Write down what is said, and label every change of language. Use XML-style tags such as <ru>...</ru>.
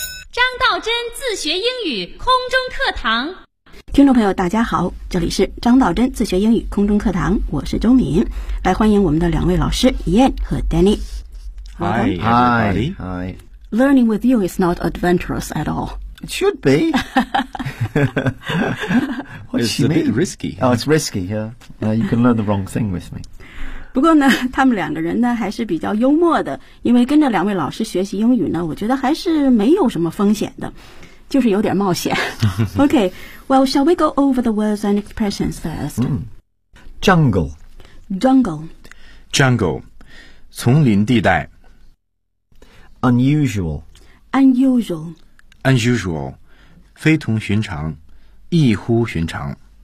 <zh>张道真自学英语空中课堂。听众朋友大家好，这里是张道真自学英语空中课堂，我是周敏，来欢迎我们的两位老师 Ian 和 Danny。</zh> <en>Hi, Hi, Hi. Learning with you is not adventurous at all. It should be. It's a bit risky. Oh, it's risky, yeah. You can learn the wrong thing with me.</en> <zh>不过呢，他们两个人呢还是比较幽默的，因为跟着两位老师学习英语呢，我觉得还是没有什么风险的，就是有点冒险。</zh> <en>OK, well, shall we go over the words and expressions first? Jungle. Jungle.</en> <zh>Jungle. 丛林地带。</zh> <en>Unusual. Unusual.</en> <zh>Unusual. 非同寻常，异乎寻常。</zh>